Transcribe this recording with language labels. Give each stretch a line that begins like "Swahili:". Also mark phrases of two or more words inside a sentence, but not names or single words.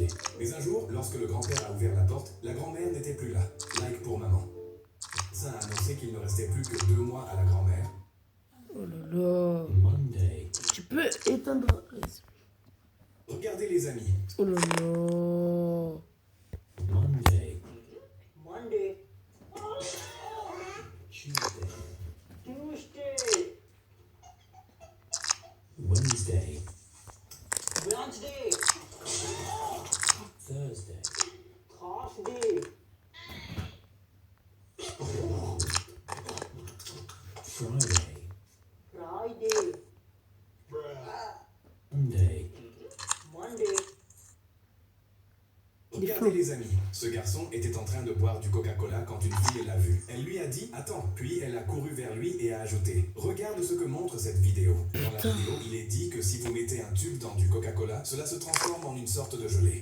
French: Mais un jour, lorsque le grand-père a ouvert la porte, la grand-mère n'était plus là. Like pour maman. Ça a annoncé qu'il ne restait plus que 2 mois à la grand-mère. Oh là là. Monday. Tu peux éteindre. Regardez les amis. Oh là là. Monday. Monday. Tuesday. Tuesday. Wednesday. Wednesday. Thursday. Thursday. Friday. Friday. Monday. Monday. Regardez les amis, ce garçon était en train de boire du Coca-Cola quand une fille l'a vu. Elle lui a dit « Attends », puis elle a couru vers lui et a ajouté « Regarde ce que montre cette vidéo ». Dans la vidéo, il est dit que si vous mettez un tube dans du Coca-Cola, cela se transforme en une sorte de gelée.